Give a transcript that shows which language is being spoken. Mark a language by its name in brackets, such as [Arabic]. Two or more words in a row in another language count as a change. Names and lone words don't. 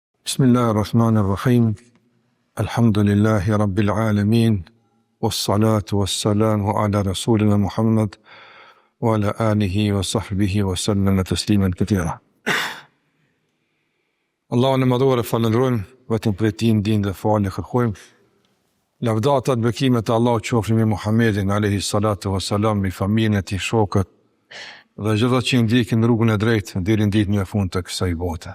[Arabic] بسم الله الرحمن الرحيم. الحمد لله رب العالمين. والصلاة والسلام على رسولنا محمد وعلى آله وصحبه وسلم تسليما كثيرا. [Albanian] Allahun e madhuar e falenderojmë, vetëm prej tij ndihmë dhe falë kërkojmë. Lavdata dhe bekimet e Allahut qofshin me Muhammedin [Arabic] عليه الصلاة والسلام, [Albanian] me familjen e tij, shokët dhe gjithë ata që ndjekin rrugën e drejtë deri në ditën e fundit të kësaj bote.